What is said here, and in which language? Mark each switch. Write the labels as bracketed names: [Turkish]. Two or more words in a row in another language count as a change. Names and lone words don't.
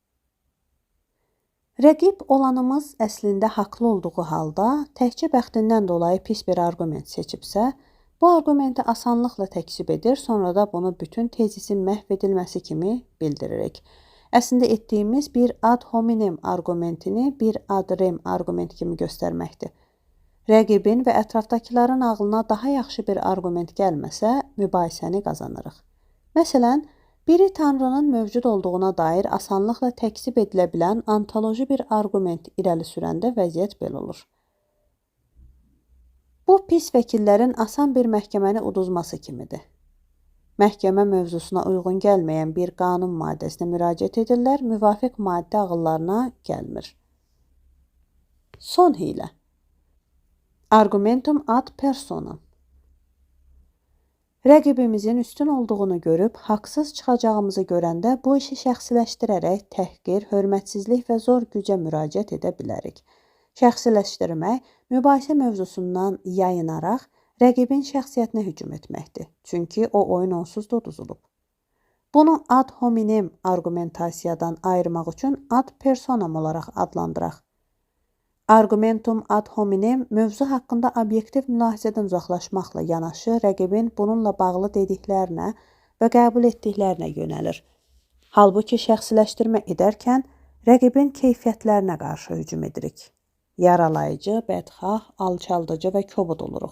[Azerbaijani] Rəqib olanımız əslində haqlı olduğu halda təkcə bəxtindən dolayı pis bir arqument seçibsə, bu arqumenti asanlıqla təkzib edir, sonra da bunu bütün tezisin məhv edilməsi kimi bildiririk. Əslində etdiyimiz bir [Latin] ad hominem [Azerbaijani] arqumentini bir [Latin] ad rem [Azerbaijani] arqument kimi göstərməkdir. Rəqibin və ətrafdakıların ağlına daha yaxşı bir arqument gəlməsə, mübahisəni qazanırıq. Məsələn, biri Tanrının mövcud olduğuna dair asanlıqla təkzib edilə bilən antoloji bir arqument irəli sürəndə vəziyyət belə olur. Bu pis vəkillərin asan bir məhkəməni uduzması kimidir. Məhkəmə mövzusuna uyğun gəlməyən bir qanun maddəsinə müraciət edirlər, müvafiq maddə ağıllarına gəlmir. Son hiylə. [Latin] Argumentum ad personam. [Azerbaijani] Rəqibimizin üstün olduğunu görüb, haqsız çıxacağımızı görəndə bu işi şəxsiləşdirərək təhqir, hörmətsizlik və zor gücə müraciət edə bilərik. Şəxsiləşdirmək, mübahisə mövzusundan yayınaraq rəqibin şəxsiyyətinə hücum etməkdir. Çünki o oyun onsuz da uduzulub. Bunu [Latin] ad hominem [Azerbaijani] argumentasiyadan ayırmaq üçün [Latin] ad personam [Azerbaijani] olaraq adlandıraq. [Latin] Argumentum ad hominem [Azerbaijani] mövzu haqqında obyektiv mülahizədən uzaqlaşmaqla yanaşı rəqibin bununla bağlı dediklərinə və qəbul etdiklərinə yönəlir. Halbuki şəxsiləşdirmə edərkən rəqibin keyfiyyətlərinə qarşı hücum edirik. Yaralayıcı, bədxah, alçaldıcı və kobud oluruq.